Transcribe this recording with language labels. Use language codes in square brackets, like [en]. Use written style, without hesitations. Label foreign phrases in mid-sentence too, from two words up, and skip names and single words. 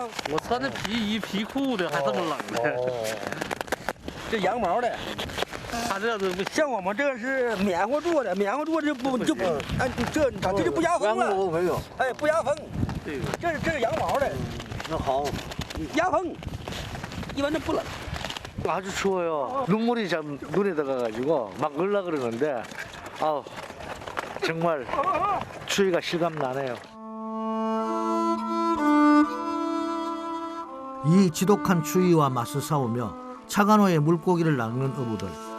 [zh] 我穿的皮衣皮裤的，还这么冷呢。这羊毛的，他这都不像我们这个是棉花做的，棉花做的就不，哎，这就不压风了。没有。哎，不压风。对，这是羊毛的，那好，压风，一般都不冷。 [ko] 아주 추워요. 눈물이 참 눈에 들어가가지고 막 얼라 그러는데, 아우 정말 추위가 실감 나네요. 이 지독한 추위와 맞서 싸우며 차간호의 물고기를 낚는 어부들.